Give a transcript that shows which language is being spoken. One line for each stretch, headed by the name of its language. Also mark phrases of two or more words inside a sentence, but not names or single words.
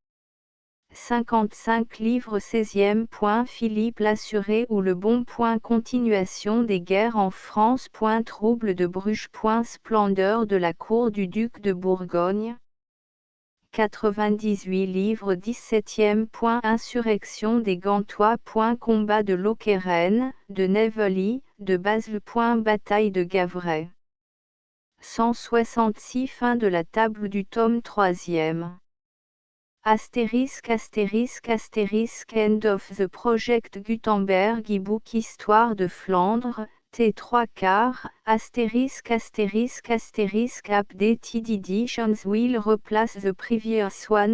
French: 55 livre 16e. Philippe l'Assuré ou le Bon. Continuation des guerres en France. Trouble de Bruges. Splendeur de la cour du duc de Bourgogne. 98 livre 17e. Insurrection des Gantois. Combat de Lokeren, de Nevely, de Basle. Bataille de Gavray. 166 Fin de la table du tome 3e.
English: Astérisque End of the Project Gutenberg e-book Histoire de Flandre, T3/4, Updated editions will replace the previous one.